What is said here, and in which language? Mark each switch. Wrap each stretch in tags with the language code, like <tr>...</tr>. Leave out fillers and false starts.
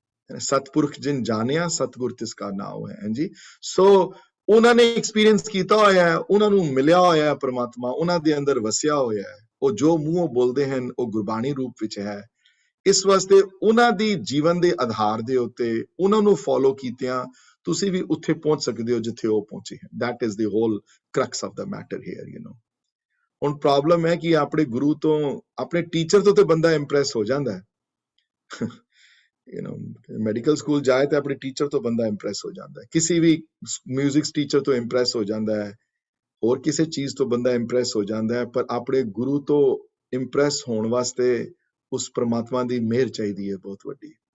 <pa>ਸਤਪੁਰਖ ਜਿਨ ਜਾਣਿਆ ਸਤਿਗੁਰ ਤਿਸ ਕਾ ਨਾਉ ਹੈ। ਹਾਂਜੀ, ਸੋ ਉਹਨਾਂ ਨੇ ਐਕਸਪੀਰੀਐਂਸ ਕੀਤਾ ਹੋਇਆ ਹੈ, ਉਹਨਾਂ ਨੂੰ ਮਿਲਿਆ ਹੋਇਆ ਪ੍ਰਮਾਤਮਾ, ਉਹਨਾਂ ਦੇ ਅੰਦਰ ਵਸਿਆ ਹੋਇਆ ਹੈ। ਉਹ ਜੋ ਮੂੰਹੋਂ ਬੋਲਦੇ ਹਨ ਉਹ ਗੁਰਬਾਣੀ ਰੂਪ ਵਿੱਚ ਹੈ। ਇਸ ਵਾਸਤੇ ਉਹਨਾਂ ਦੀ ਜੀਵਨ ਦੇ ਆਧਾਰ ਦੇ ਉੱਤੇ ਉਹਨਾਂ ਨੂੰ ਫੋਲੋ ਕੀਤਿਆਂ ਤੁਸੀਂ ਵੀ ਉੱਥੇ ਪਹੁੰਚ ਸਕਦੇ ਹੋ ਜਿੱਥੇ ਉਹ ਪਹੁੰਚੇ ਹਨ।</pa> <en>That is the whole crux of the matter here, you know।</en> <pa>ਹੁਣ ਪ੍ਰੋਬਲਮ ਹੈ ਕਿ ਆਪਣੇ ਗੁਰੂ ਤੋਂ, ਆਪਣੇ ਟੀਚਰ ਤੋਂ ਤੇ ਬੰਦਾ ਇੰਪ੍ਰੈਸ ਹੋ ਜਾਂਦਾ ਹੈ you know, ਮੈਡੀਕਲ ਸਕੂਲ ਜਾਏ ਤੇ ਆਪਣੇ ਟੀਚਰ ਤੋਂ ਬੰਦਾ ਇੰਪ੍ਰੈਸ ਹੋ ਜਾਂਦਾ ਹੈ, ਕਿਸੇ ਵੀ ਮਿਊਜ਼ਿਕ ਟੀਚਰ ਤੋਂ ਇੰਪ੍ਰੈਸ ਹੋ ਜਾਂਦਾ ਹੈ, ਹੋਰ ਕਿਸੇ ਚੀਜ਼ ਤੋਂ ਬੰਦਾ ਇੰਪ੍ਰੈਸ ਹੋ ਜਾਂਦਾ ਹੈ, ਪਰ ਆਪਣੇ ਗੁਰੂ ਤੋਂ ਇੰਪ੍ਰੈਸ ਹੋਣ ਵਾਸਤੇ ਉਸ ਪ੍ਰਮਾਤਮਾ ਦੀ ਮਿਹਰ ਚਾਹੀਦੀ ਹੈ ਬਹੁਤ ਵੱਡੀ।</pa>